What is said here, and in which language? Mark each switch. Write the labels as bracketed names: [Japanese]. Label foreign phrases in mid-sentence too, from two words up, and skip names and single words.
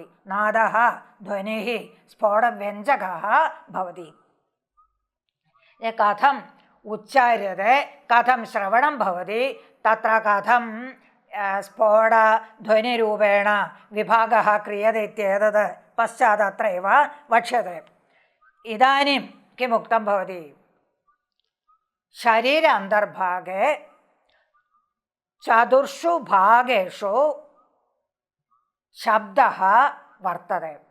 [Sanskrit] നാദഃ ധ്വനിഃ സ്ഫോടവ്യഞ്ജകഃ ഭവതി. കഥം ഉച്ചാര്യത്തെ, കഥം ശ്രവണം ഭവതി, തത്ര കഥം സ്ഫോടധ്വനിരൂപേണ വിഭാഗः ക്രിയते इत्येतत् पश्चात् अत्रैव वक्ष्यते. इदानीं किमुक्तं भवति? शरीर अन्तर्भागे चतुर्षु भागेषु शब्दः वर्तते.